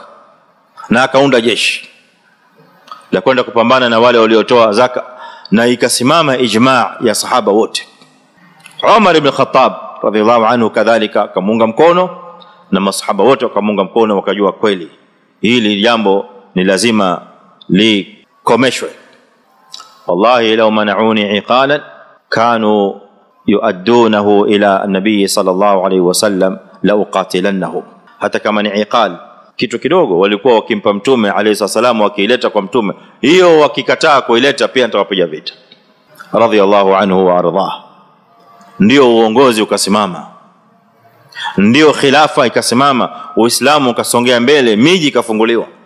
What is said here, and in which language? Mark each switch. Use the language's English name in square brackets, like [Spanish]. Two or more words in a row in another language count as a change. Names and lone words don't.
[Swahili] Na akaunda jeshi la kwenda kupambana na wale waliotoa zaka, na ikasimama ijma' ya sahaba wote. Umar ibn Khattab [Arabic] رضي الله عنه [Swahili] kadhalika kamunga mkono, na masahaba wote wakamunga mkono, wakajua kweli hili jambo ni lazima likomeshwe. [Arabic] والله لو منعوني عقالا كانوا يؤدونه إلى النبي صلى الله عليه وسلم لقاتلتهم. [Swahili] Hata kama ni iqal, kitu kidogo, walikuwa wakimpa mtume [Arabic] عليه السلام, [Swahili] wakiileta kwa mtume, hiyo wakikataa kuileta pia nitawapiga vita. [Arabic] رضي الله عنه وأرضاه. [Swahili] Ndio uongozi ukasimama, ndio khilafa ikasimama, Uislamu ukasongea mbele, miji ikafunguliwa.